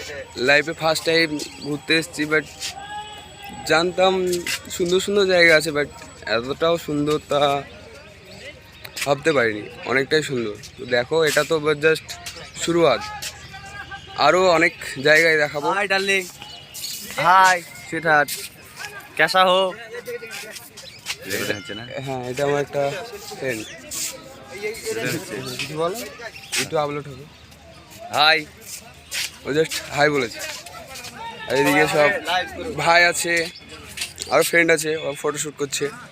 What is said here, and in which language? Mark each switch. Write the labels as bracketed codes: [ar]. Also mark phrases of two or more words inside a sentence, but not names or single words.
[bn] লাইফে [en] first time [bn] ঘুরতে এসেছি, বাট জানতাম সুন্দর সুন্দর জায়গা আছে, বাট এতটাও সুন্দর তা ভাবতে পারিনি। অনেকটাই সুন্দর। তো দেখো, এটা তো জাস্ট শুরুয়াত, আরও অনেক জায়গায় দেখাবো। [en] hi darling, hi sweetheart, [hi] कैसा हो? [bn] হ্যাঁ, এটা আমার একটা ফ্রেন্ড। কিছু বলো, একটু আপলোড হবে। हाय। ও [en] just hi [bn] বলেছে। আর এদিকে সব ভাই আছে, আরও ফ্রেন্ড আছে, ও ফটোশ্যুট করছে।